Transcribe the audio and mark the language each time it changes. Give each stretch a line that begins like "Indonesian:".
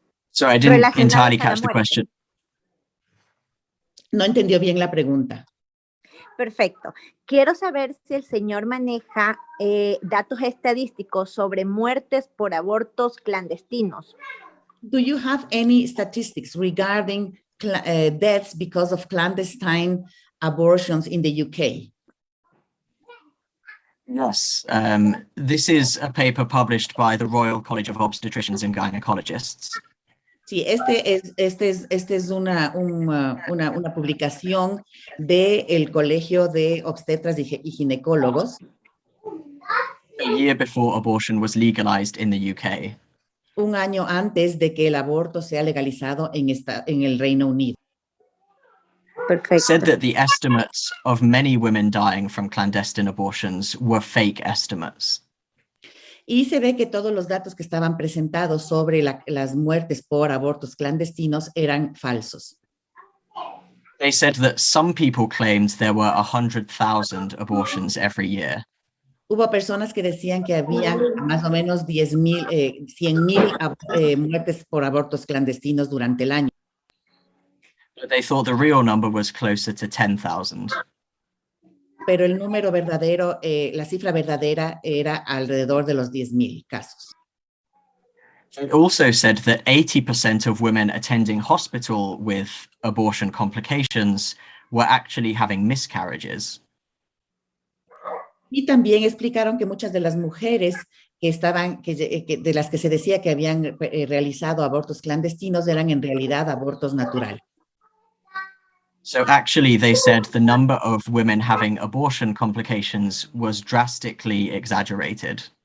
English: Sorry, I didn't entirely catch the question.
Spanish: No entendió bien la pregunta. Perfecto. Quiero saber si el señor maneja datos estadísticos sobre muertes por abortos clandestinos.
English: Do you have any statistics regarding deaths because of clandestine abortions in the UK? Yes, this is a paper published by the Royal College of Obstetricians and Gynecologists.
Spanish: Sí, este es una publicación del Colegio de Obstetras y Ginecólogos.
English: A year before abortion was legalized in the UK.
Spanish: Un año antes de que el aborto sea legalizado en el Reino Unido. Perfecto.
English: Said that the estimates of many women dying from clandestine abortions were fake estimates.
Spanish: Y se ve que todos los datos que estaban presentados sobre las muertes por abortos clandestinos eran falsos.
English: They said that some people claimed there were 100,000 abortions every year.
Spanish: Hubo personas que decían que había más o menos 100,000 muertes por abortos clandestinos durante el año.
English: But they thought the real number was closer to 10,000.
Spanish: Pero el número verdadero, la cifra verdadera era alrededor de los 10,000 casos.
English: It also said that 80% of women attending hospital with abortion complications were actually having miscarriages.
Spanish: Y también explicaron que muchas de las mujeres de las que se decía que habían realizado abortos clandestinos eran en realidad abortos naturales.
English: So actually, they said the number of women having abortion complications was drastically exaggerated.